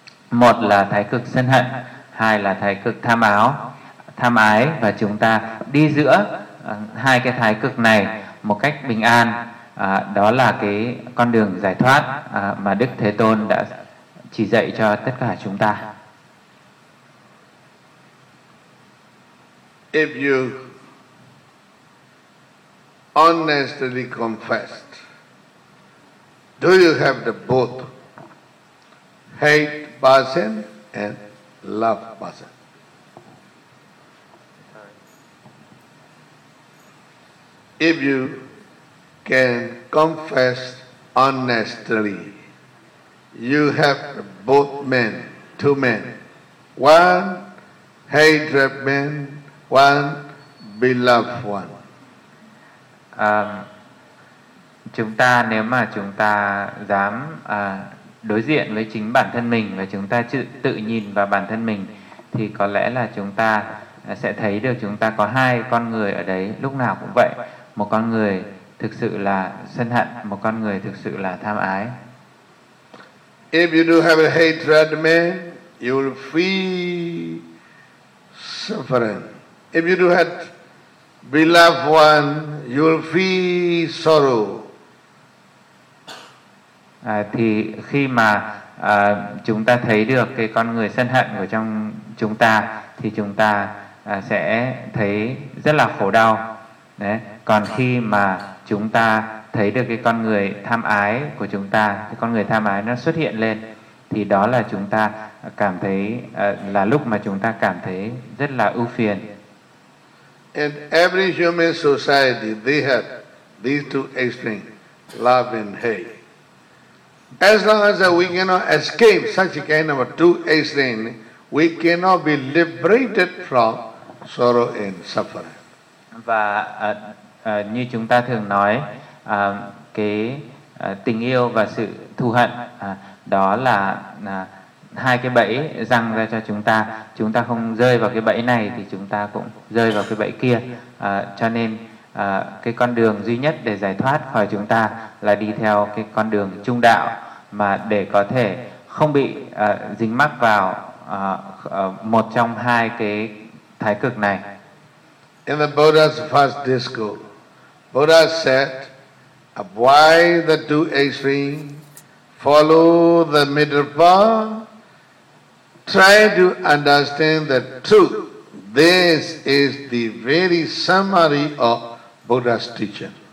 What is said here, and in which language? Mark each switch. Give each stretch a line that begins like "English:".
Vietnamese: Một là thái cực sân hận, hai là thái cực tham áo, tham ái. Và chúng ta đi giữa hai cái thái cực này một cách bình an. Đó là cái con đường giải thoát mà Đức Thế Tôn đã chỉ dạy cho tất cả chúng ta.
English: If you honestly confessed, do you have the both hate person and love person? If you can confess honestly, you have both men, two men, one hatred man, one beloved one.
Vietnamese: Chúng ta nếu mà chúng ta dám đối diện với chính bản thân mình và chúng ta tự nhìn vào bản thân mình, thì có lẽ là chúng ta sẽ thấy được chúng ta có hai con người ở đấy lúc nào cũng vậy. Một con người thực sự là sân hận, một con người thực sự là tham ái.
English: If you do have a hatred, man, you will feel suffering. If you do have beloved one, you will feel sorrow.
Vietnamese: Thì khi mà chúng ta thấy được cái con người sân hận của trong chúng ta thì chúng ta sẽ thấy rất là khổ đau. Đấy. Còn khi mà chúng ta thấy được cái con người tham ái của chúng ta, cái con người tham ái nó xuất hiện lên, thì đó là chúng ta cảm thấy là lúc mà chúng ta cảm thấy rất là ưu phiền.
English: In every human society, they have these two extremes, love and hate. As long as we cannot escape such a kind of a two extreme, we cannot be liberated from sorrow and suffering.
Vietnamese: Và như chúng ta thường nói, cái tình yêu và sự thù hận đó là hai cái bẫy giăng ra cho chúng ta. Chúng ta không rơi vào cái bẫy này thì chúng ta cũng rơi vào cái bẫy kia. Cho nên cái con đường duy nhất để giải thoát khỏi chúng ta là đi theo cái con đường trung đạo, mà để có thể không bị dính mắc vào một trong hai cái thái cực này.
English: In the Buddha's first discourse, Buddha said, avoid the two extremes, follow the middle path, try to understand the truth. This is the very summary of Buddha's teaching.